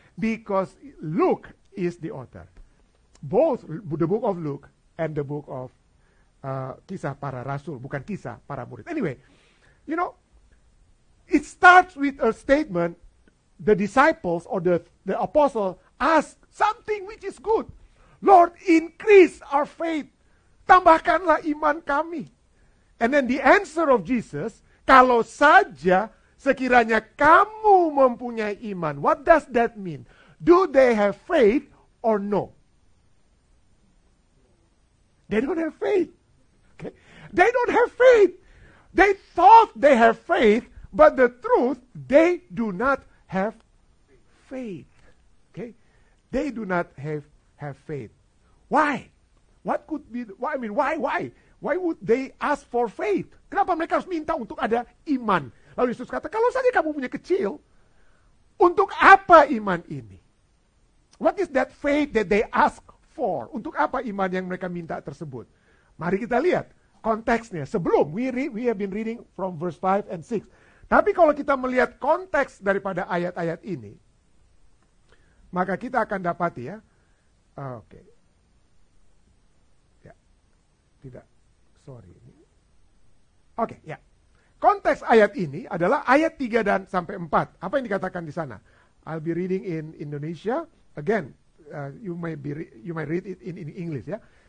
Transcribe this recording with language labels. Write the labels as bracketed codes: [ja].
[en] Because Luke is the author. Both the book of Luke and the book of [id] kisah para rasul, bukan kisah para murid. [en] Anyway, you know, it starts with a statement. The disciples or the apostle ask something which is good. Lord, increase our faith. [id] Tambahkanlah iman kami. [en] And then the answer of Jesus, [id] kalau saja sekiranya kamu mempunyai iman. [en] What does that mean? Do they have faith or no? They don't have faith. Okay? They don't have faith. They thought they have faith, but the truth, they do not have faith. Okay? They do not have faith. Why? What could be, why? Why would they ask for faith? [id] Kenapa mereka harus minta untuk ada iman? Lalu Yesus kata, kalau saja kamu punya kecil, untuk apa iman ini? [en] What is that faith that they ask for? [id] Untuk apa iman yang mereka minta tersebut? Mari kita lihat konteksnya. Sebelum, [en] we have been reading from verse 5 and 6. [id] Tapi kalau kita melihat konteks daripada ayat-ayat ini, maka kita akan dapati ya. Oke. Ya. Tidak. Sorry. Oke, ya. Konteks ayat ini adalah ayat 3 dan sampai 4. Apa yang dikatakan di sana? [en] I'll be reading in Indonesia. Again, you might read it in English ya.